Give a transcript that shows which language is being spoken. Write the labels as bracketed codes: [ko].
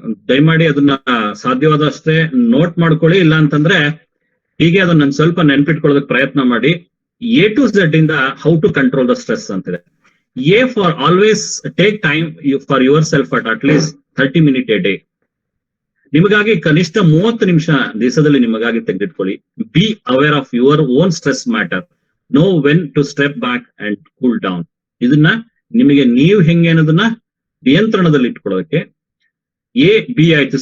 [kn] ದಯಮಾಡಿ ಅದನ್ನ ಸಾಧ್ಯವಾದಷ್ಟೇ ನೋಟ್ ಮಾಡ್ಕೊಳ್ಳಿ. ಇಲ್ಲ ಅಂತಂದ್ರೆ ಹೀಗೆ ಅದನ್ನ ಸ್ವಲ್ಪ ನೆನ್ಪಿಟ್ಕೊಳ್ಳೋದಕ್ಕೆ ಪ್ರಯತ್ನ ಮಾಡಿ. [en] A to Z ಇಂದ how to control the stress ಅಂತಿದೆ. A for always take time for yourself at least 30 minutes a day. [kn] ನಿಮಗಾಗಿ ಕನಿಷ್ಠ 30 ನಿಮಿಷ ದಿವಸದಲ್ಲಿ ನಿಮಗಾಗಿ ತೆಗೆದಿಟ್ಕೊಳ್ಳಿ. [en] Be aware of your own stress matter, know when to step back and cool down. [kn] ಇದನ್ನ ನಿಮಗೆ ನೀವು ಹೆಂಗೆ ಅನ್ನೋದನ್ನ ನಿಯಂತ್ರಣದಲ್ಲಿ ಇಟ್ಕೊಳ್ಳೋಕೆ. ಎ ಬಿ ಆಯ್ತು.